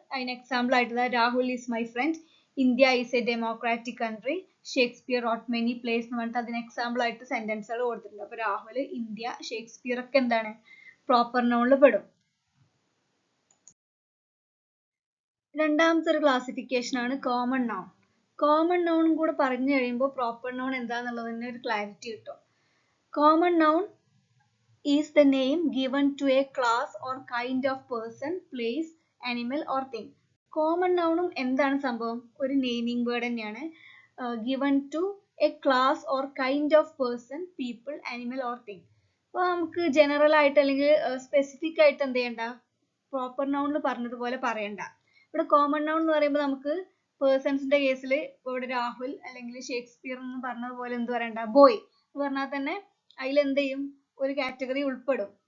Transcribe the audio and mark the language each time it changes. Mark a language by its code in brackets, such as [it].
[ml] അതിന് എക്സാമ്പിൾ ആയിട്ട് [en] Rahul is my friend, India is a democratic country, Shakespeare wrote many plays [ml] എന്ന് പറഞ്ഞിട്ട് അതിന് എക്സാമ്പിൾ ആയിട്ട് സെന്റൻസുകൾ കൊടുത്തിട്ടുണ്ട്. അപ്പൊ രാഹുൽ, ഇന്ത്യ, ഷേക്സ്പിയർ ഒക്കെ എന്താണ്? പ്രോപ്പർ നൗണിൽ പെടും. രണ്ടാമത്തെ ഒരു ക്ലാസിഫിക്കേഷൻ ആണ് കോമൺ നൗൺ. കോമൺ നൗണും കൂടെ പറഞ്ഞു കഴിയുമ്പോൾ പ്രോപ്പർ നൗൺ എന്താന്നുള്ളതിന് ഒരു ക്ലാരിറ്റി കിട്ടും. [en] Common noun is the name given to a class or kind of person, place, animal or thing. [ml] Common നൗണും എന്താണ് സംഭവം? ഒരു നെയിമിംഗ് വേർഡ് തന്നെയാണ്. [en] given to a class or kind of person, people, animal or thing. [ml] അപ്പോൾ നമുക്ക് general ആയിട്ട് അല്ലെങ്കിൽ specific ആയിട്ട് എന്ത് ചെയ്യണ്ട? പ്രോപ്പർ നൗണിൽ പറഞ്ഞതുപോലെ പറയണ്ട. ഇവിടെ കോമൺ നൗൺ എന്ന് പറയുമ്പോൾ നമുക്ക് പേഴ്സൺസിന്റെ കേസിൽ ഇവിടെ രാഹുൽ അല്ലെങ്കിൽ ഷേക്സ്പിയർ എന്ന് പറഞ്ഞതുപോലെ എന്ത് പറയണ്ട? ബോയ് എന്ന് പറഞ്ഞാൽ തന്നെ അതിൽ എന്ത് ചെയ്യും? ഒരു കാറ്റഗറി ഉൾപ്പെടും.